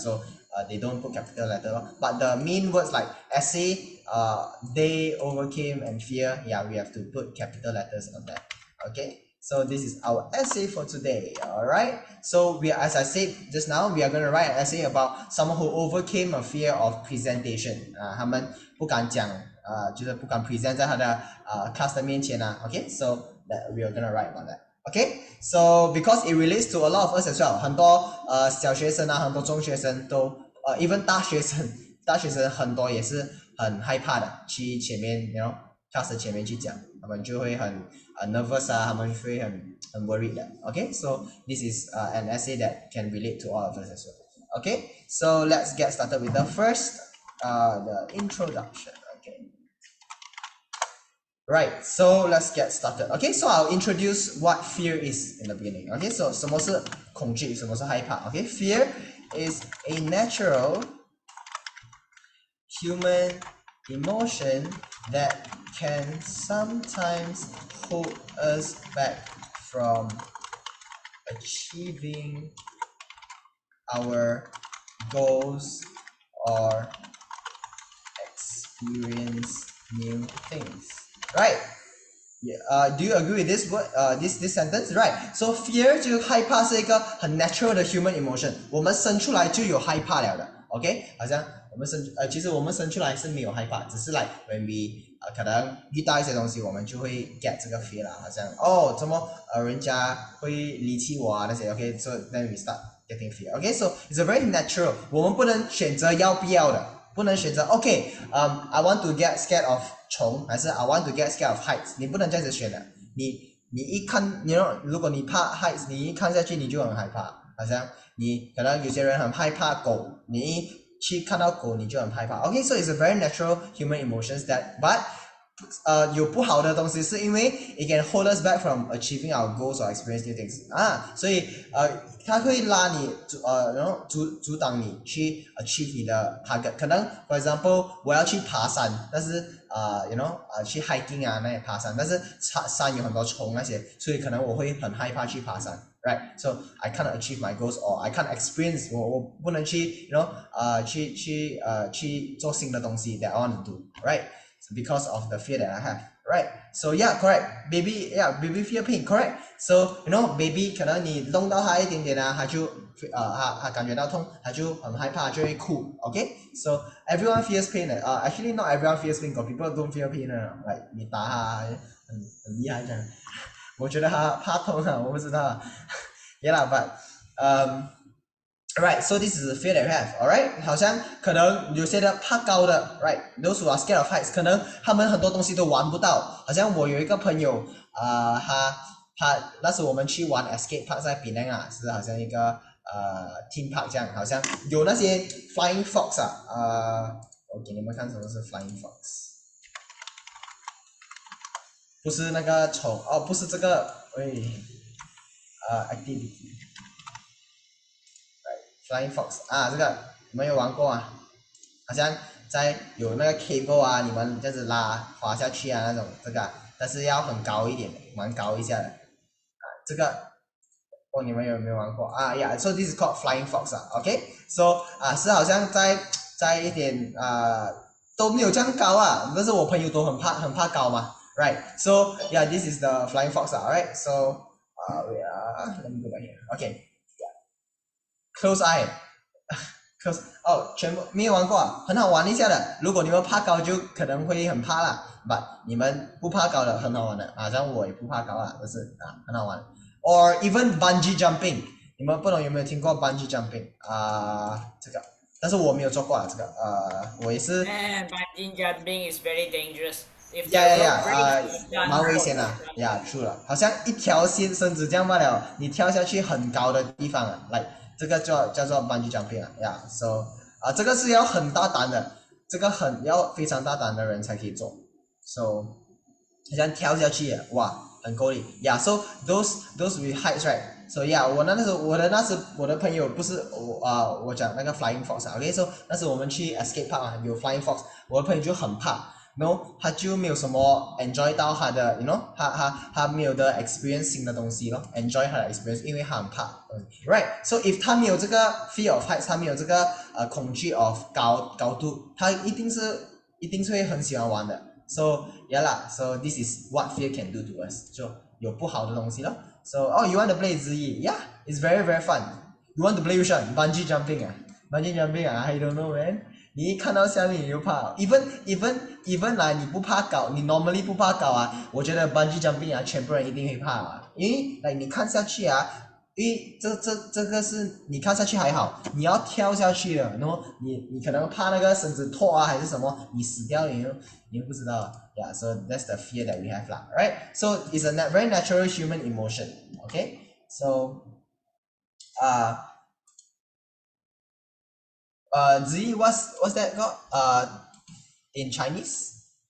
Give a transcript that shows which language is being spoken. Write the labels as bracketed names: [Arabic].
[English] So they don't put capital letter 咯。But the main words like essay, they overcame and fear, yeah, we have to put capital letters on that. Okay. So this is our essay for today. All right. So as I said just now, we are going to write an essay about someone who overcame a fear of presentation. [Chinese] 他们不敢讲，就是不敢 present 在他的class 的面前啊。 [English] Okay. So that we are going to write about that. Okay. So because it relates to a lot of us as well. [Chinese] 很多小学生啊，很多中学生都even 大学生很多也是很害怕的，去前面 class 的前面去讲，他们就会很nervous 啊，他们会很 worried 的。 [English] Okay, so this is an essay that can relate to all of us as well. Okay, so let's get started with the first, the introduction. Okay. Right, so let's get started. Okay, so I'll introduce what fear is in the beginning. Okay, so [Chinese] 什么是恐惧，什么是害怕 [English] Okay, fear is a natural human emotion that can sometimes hold us back from achieving our goals or experience new things. Right? Yeah, do you agree with this word? This sentence, right? [Chinese] So fear 就害怕是一个很 natural 的 human emotion，我们生出来就有害怕了的。 OK， 好像我们其实我们生出来是没有害怕，只是 like when we 可能遇到一些东西，我们就会 get 这个 fear 啦，好像怎么人家会离弃我啊那些 OK， [English] so then we start getting fear. Okay, so it's a very natural， [Chinese] 我们不能选择要不要的。不能选择 [English] I want to get scared of 虫，还是 I want to get scared of heights， [Chinese] 你不能这样子选的。你一看如果你怕 heights， 你一看下去你就很害怕，好像你可能有些人很害怕狗，你一去看到狗你就很害怕。 [English] Okay, so it's a very natural human emotions that but 有不好的东西是因为 it can hold us back from achieving our goals or experience new things [Chinese] 所以它会拉你然后阻挡你去 [English] achieve 你的 target。 [Chinese] 可能 for example 我要去爬山，但是去 hiking 啊那些爬山，但是山有很多虫那些，所以可能我会很害怕去爬山。 [English] Right, so I can't achieve my goals or I can't experience [Chinese] 我不能去去做新的东西 [English] that I want to do. Right, so because of the fear that I have. Right, so yeah, correct. Baby fear pain, correct. [Chinese] So baby 可能你弄到他一点点他就他感觉到痛，他就很害怕，就会哭。 [English] Okay, so everyone fears pain. Actually not everyone fears pain. Got people don't fear pain. [Chinese] Like 你打他很厉害这样。我觉得他怕痛啊，我不知道。 [English] Yeah lah, but right, so this is the fear that we have, alright? [Chinese] 好像可能有些人怕高的 right? [English] Those who are scared of heights， [Chinese] 可能他们很多东西都玩不到。好像我有一个朋友他那时我们去玩 escape park 在 Penang 啊，是好像一个theme park 这样，好像有那些 flying fox 我给你们看什么是 flying fox。不是那个虫不是这个activity right, flying fox 这个你们有玩过啊？好像在有那个 cable 你们这样子拉滑下去那种这个但是要很高一点，蛮高一下的这个哦，你们有没有玩过啊？ [English] Yeah, so this is called Flying Fox [Chinese] 啊，OK，so 是好像在一点都没有这样高啊，但是我朋友都很怕高嘛，right？ [English] So yeah, this is the Flying Fox [Chinese] 啊，alright？ [English] So let me go back here. Okay, close eye. [Chinese] Close 全部没有玩过啊，很好玩一下的。如果你们怕高就可能会很怕啦，but 你们不怕高的很好玩的，好像我也不怕高啊，但是很好玩。 Or even bungee jumping， 你们不懂有没有听过 bungee jumping 这个，但是我没有做过这个，我也是 [English] Man, bungee jumping is very dangerous. If the 呀 rope breaks, you're done [Chinese] 蛮危 [English] for. [Chinese] 险的呀，true 了，好像一条线绳子这样罢了，你跳下去很高的地方啊，来这个叫做 bungee jumping 啊，呀，so 这个是要很大胆的，这个要非常大胆的人才可以做，so 好像跳下去哇，很够力呀， [English] so those with heights right， [Chinese] so yeah，我的朋友不是我讲那个 flying fox 啊，OK，so 那时我们去 escape park 啊，有 flying fox，我的朋友就很怕。 No， 他就没有什么 enjoy 到他的 ，you know， 他没有的 experience 新的东西咯 ，enjoy 他的 experience， 因为他很怕，right？So if 他没有这个 fear of heights， 他没有这个恐惧 of 高度，他一定是会很喜欢玩的。 [English] So yeah 啦 ，so this is what fear can do to us， [Chinese] 就有不好的东西咯。 [English] So you want to play 之一 ，yeah，it's very very fun. You want to play which one? Bungee jumping 啊，bungee jumping 啊 ，I don't know man。 [Chinese] 你一看到下面你就怕 even 来你不怕高，你 normally 不怕高啊，我觉得 bungee jumping 啊，全部人一定会怕啊，因为来你看下去啊，因为这个是你看下去还好，你要跳下去了，然后你可能怕那个绳子脱啊还是什么，你死掉你又不知道，yeah， [English] so that's the fear that we have [Chinese] 啦 ，right？ [English] So it's a very natural human emotion, okay? So Zi, what's that called? In Chinese?